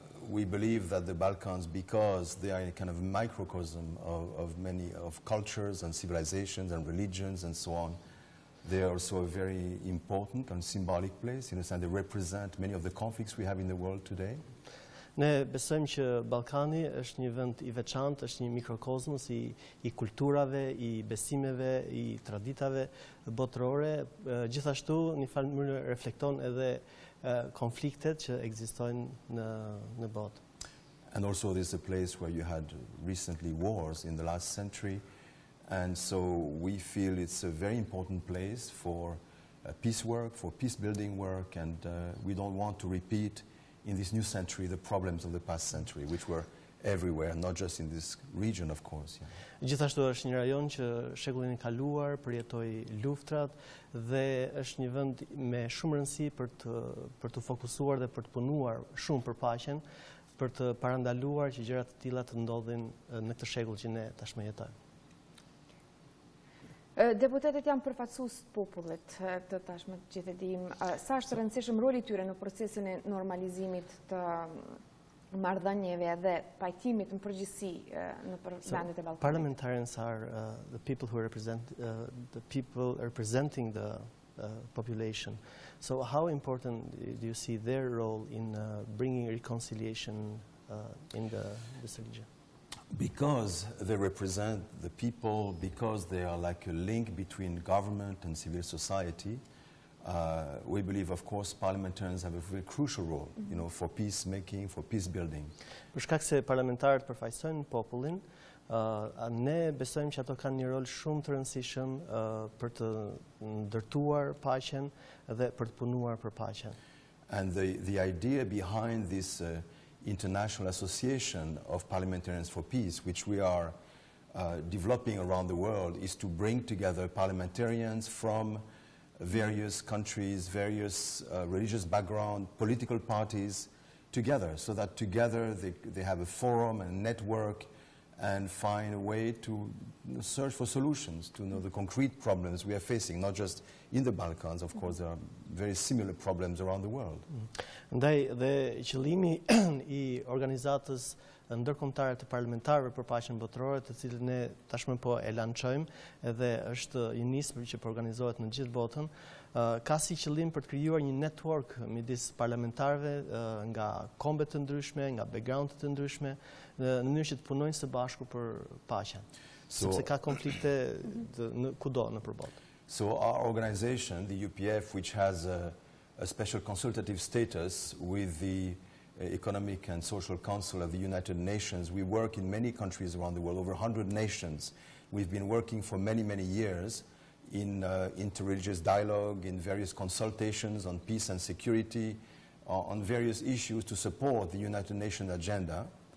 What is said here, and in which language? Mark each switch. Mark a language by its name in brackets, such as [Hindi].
[English] We believe that the Balkans, because they are a kind of microcosm of many cultures and civilizations and religions and so on, they are also a very important and symbolic place. In a sense, they represent many of the conflicts we have in the world today. [Albanian] Ne besojmë që Ballkani është një vend i veçantë, është një mikrokozmos i kulturave, i besimeve, i traditave botërore. Gjithashtu, në një mënyrë reflekton edhe konfliktet që ekzistojnë në botë. [English] And also this is a place where you had recently wars in the last century, and so we feel it's a very important place for peace work, for peace building work, and we don't want to repeat in this new century the problems of the past century, which were everywhere, not just in this region, of course. Yeah. [Albanian] Gjithashtu është një rajon që shekullin e kaluar përjetoi luftrat dhe është një vend me shumë rëndësi për të fokusuar dhe për të punuar shumë për paqen, për të parandaluar që gjëra të tilla të ndodhin në këtë shekull që ne tashmë jetojmë. Deputetët janë përfaqësues të popullit të tashmë gjithë e dim. Sa është rëndësishëm roli i tyre në procesin e normalizimit të marrëdhënieve dhe pajtimit në përgjithësi në vendet e Ballkanit? [English] Parliamentarians are the people who represent the people representing the population. So how important do you see their role in bringing reconciliation in this region? Because they represent the people, because they are like a link between government and civil society, we believe, of course, parliamentarians have a very crucial role, you know, for peacemaking, for peace building. [Albanian] Për shkak se parlamentarët përfaqësojnë popullin, ne besojmë që ato kanë një rol shumë të rëndësishëm për të ndërtuar paqen dhe për të punuar për paqen. [English] And the idea behind this International Association of Parliamentarians for Peace, which we are developing around the world, is to bring together parliamentarians from various countries, various religious background, political parties together, so that together they have a forum and a network and find a way to search for solutions to the concrete problems we are facing, not just in the Balkans. Of course, there are very similar problems around the world. [Albanian] Ndaj dhe qëllimi i organizatës ndërkombëtare të parlamentarëve për paqen botërore, të cilën ne tashmë po e lançojmë dhe është një nismë që po organizohet në gjithë botën, ka si qëllim për të krijuar një network midis parlamentarëve nga kombe të ndryshme, nga background të ndryshme, në mënyrë që të punojnë së bashku për paqen. Sepse ka konflikte kudo nëpër botë. [English] So our organization, the UPF, which has a special consultative status with the Economic and Social Council of the United Nations, we work in many countries around the world, over 100 nations. We've been working for many, many years in interreligious dialogue, in various consultations on peace and security, on various issues to support the United Nations agenda.